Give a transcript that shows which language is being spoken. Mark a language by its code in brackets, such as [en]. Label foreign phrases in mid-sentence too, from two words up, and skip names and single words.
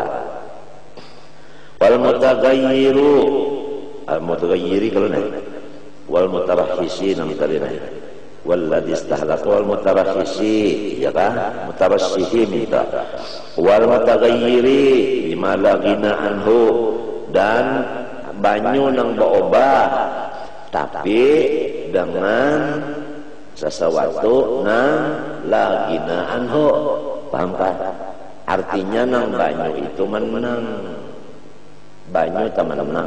[ar] Wal mutagayyiru, mutagayyiri [bjn] kalau naik. [ar] Wal mutarahhisi [bjn] nang tadi naik. [ar] Walladzi istahlaka wal mutarahhisi, [bjn] ya kan? [ar] Mutarassihi minta. Wal mutagayyiri bima la ghina anhu, [bjn] dan banyu nang berubah tapi dengan sesuatu nang [ar] la ghina anhu. [bjn] Paham kan? Artinya nang banyu itu menang. Banyu itu menang.